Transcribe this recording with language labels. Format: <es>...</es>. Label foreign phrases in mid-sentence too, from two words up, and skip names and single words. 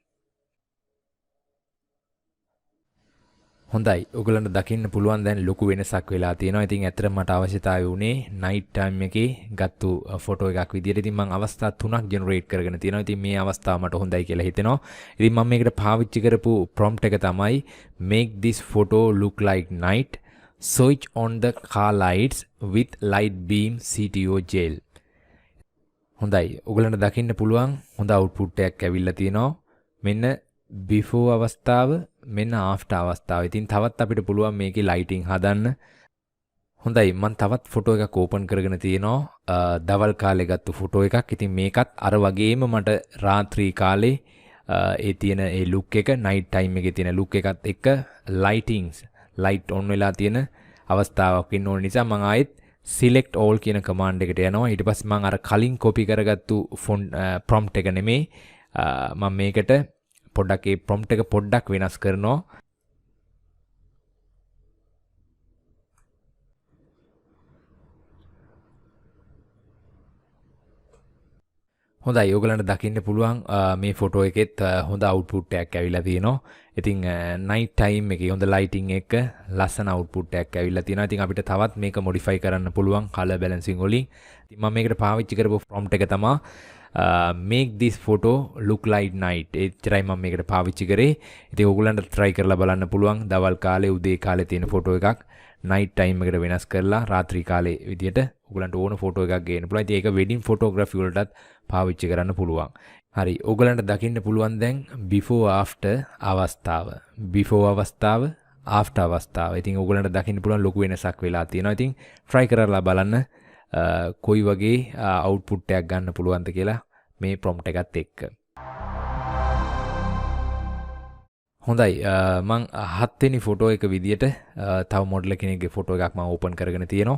<si>හොඳයි, ඔයගලන්ට දකින්න පුළුවන් දැන් ලොකු වෙනසක් වෙලා තියෙනවා. ඉතින් ඇත්තටම මට අවශ්‍යතාවය උනේ</si> <en>night time</en> <si>එකේ ගත්තු ෆොටෝ එකක් විදියට. ඉතින් මම අවස්ථා 3ක් generate කරගෙන තියෙනවා. ඉතින් මේ අවස්ථාව මට හොඳයි කියලා හිතෙනවා. ඉතින් මම මේකට පාවිච්චි කරපු prompt එක තමයි</si> <en>make this photo look like night, switch on the car lights with light beam CTO gel.</en> <si>හොඳයි, ඔයගලන්ට දකින්න පුළුවන් හොඳ output එකක් ඇවිල්ලා තියෙනවා. මෙන්න before අවස්ථාව, මෙන්න after අවස්ථාව. ඉතින් තවත් අපිට පුළුවන් මේකේ lighting හදන්න. හොඳයි, මම තවත් ෆොටෝ එකක් ඕපන් කරගෙන තියෙනවා. දවල් කාලේ ගත්තු ෆොටෝ එකක්. ඉතින් මේකත් අර වගේම මට රාත්‍රී කාලේ ඒ තියෙන ඒ look එක,</si> <en>night time</en> <si>එකේ තියෙන look එකත් එක්ක lightings,</si> <en>light on</en> <si>වෙලා තියෙන අවස්ථාවක් වෙන්න ඕන නිසා මම ආයෙත්</si> <en>select all</en> <si>කියන command එකට යනවා. ඊට පස්සේ මම අර කලින් copy කරගත්තු prompt එක නෙමෙයි මම මේකට පොඩ්ඩක් ඒ prompt එක පොඩ්ඩක් වෙනස් කරනවා. හොඳයි, ඔයගලන්ට දකින්න පුළුවන් මේ ෆොටෝ එකෙත් හොඳ අවුට්පුට් එකක් ඇවිල්ලා තියෙනවා. ඉතින්</si> <en>night time</en> <si>එකේ හොඳ ලයිටිං එක ලස්සන අවුට්පුට් එකක් ඇවිල්ලා තියෙනවා. ඉතින් අපිට තවත් මේක මොඩිෆයි කරන්න පුළුවන්</si> <en>colour balancing</en> <si>වලින්. ඉතින් මම මේකට පාවිච්චි කරපු prompt එක තමයි</si> <en>make this photo look like night.</en> <si>එච්චරයි මම මේකට පාවිච්චි කරේ. ඉතින් ඔයගලන්ට try කරලා බලන්න පුළුවන් දවල් කාලේ උදේ කාලේ තියෙන ෆොටෝ එකක්</si> <en>night time</en> <si>එකට වෙනස් කරලා රාත්‍රී කාලේ විදියට ඔයගලන්ට ඕන ෆොටෝ එකක් ගේන්න පුළුවන්. ඉතින් ඒක</si> <en>wedding photography</en> <si>වලටත් පාවිච්චි කරන්න පුළුවන්. හරි, ඔයගලන්ට දකින්න පුළුවන් දැන්</si> <en>before after</en> <si>අවස්ථාව. before අවස්ථාව, after අවස්ථාව. ඉතින් ඔයගලන්ට දකින්න පුළුවන් ලොකු වෙනසක් වෙලා තියෙනවා. ඉතින් try කරලා බලන්න කොයි වගේ අවුට්පුට් එකක් ගන්න පුළුවන්ද කියලා මේ prompt එකත් එක්ක. හොඳයි, මං 7 වෙනි ෆොටෝ එක විදියට තව මොඩල් කෙනෙක්ගේ ෆොටෝ එකක් මම ඕපන් කරගෙන තියෙනවා.</si>